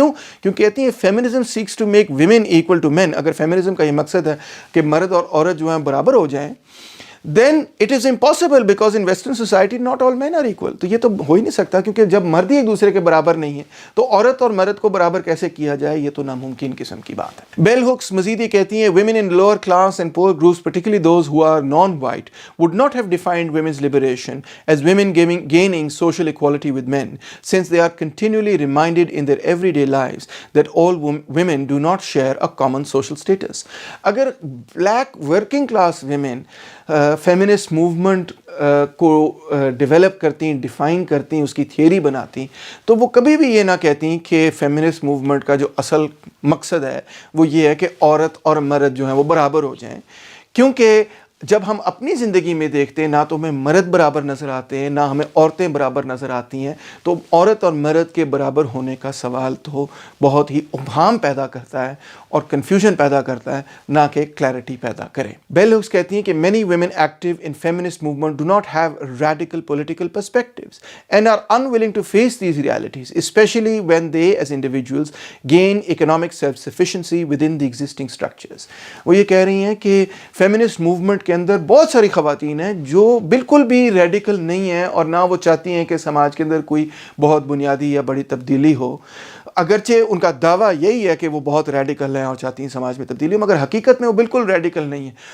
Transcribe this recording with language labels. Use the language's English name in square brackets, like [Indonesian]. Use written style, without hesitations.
[Urdu] کیوں؟ کیونکہ کہتی ہیں [English] Feminism seeks to make women equal to men. [Urdu] اگر فیمنزم کا یہ مقصد ہے کہ مرد اور عورت جو ہیں برابر ہو جائیں، [English] then it is impossible because in western society not all men are equal. [Urdu] تو یہ تو ہو ہی نہیں سکتا، کیونکہ جب مرد ہی ایک دوسرے کے برابر نہیں ہے تو عورت اور مرد کو برابر کیسے کیا جائے؟ یہ تو ناممکن قسم کی بات ہے. بیل ہکس مزید یہ کہتی ہیں [English] women in lower class and poor groups, particularly those who are non-white, would not have defined women's liberation as women gaining social equality with men, since they are continually reminded in their everyday lives that all women do not share a common social status. [Urdu] اگر [English] black working class women [Urdu] feminist movement کو develop کرتی، define کرتی، اس کی theory بناتی، تو وہ کبھی بھی یہ نہ کہتی کہ فیمنسٹ موومنٹ کا جو اصل مقصد ہے وہ یہ ہے کہ عورت اور مرد جو ہیں وہ برابر ہو جائیں. کیونکہ جب ہم اپنی زندگی میں دیکھتے ہیں، نہ تو ہمیں مرد برابر نظر آتے ہیں، نہ ہمیں عورتیں برابر نظر آتی ہیں، تو عورت اور مرد کے برابر ہونے کا سوال تو بہت ہی ابہام پیدا کرتا ہے اور کنفیوژن پیدا کرتا ہے، نہ کہ کلیئرٹی پیدا کرے. بیل ہکس کہتی ہیں کہ [English] many women active in feminist movement do not have radical political perspectives and are unwilling to face these realities, especially when they as individuals gain economic self-sufficiency within the existing structures. [Urdu] وہ یہ کہہ رہی ہیں کہ feminist movement کے اندر بہت ساری خواتین ہیں جو بالکل بھی ریڈیکل نہیں ہیں اور نہ وہ چاہتی ہیں کہ سماج کے اندر کوئی بہت بنیادی یا بڑی تبدیلی ہو. اگرچہ ان کا دعویٰ یہی ہے کہ وہ بہت ریڈیکل ہیں اور چاہتی ہیں سماج میں تبدیلی ہو، مگر حقیقت میں وہ بالکل ریڈیکل نہیں ہیں.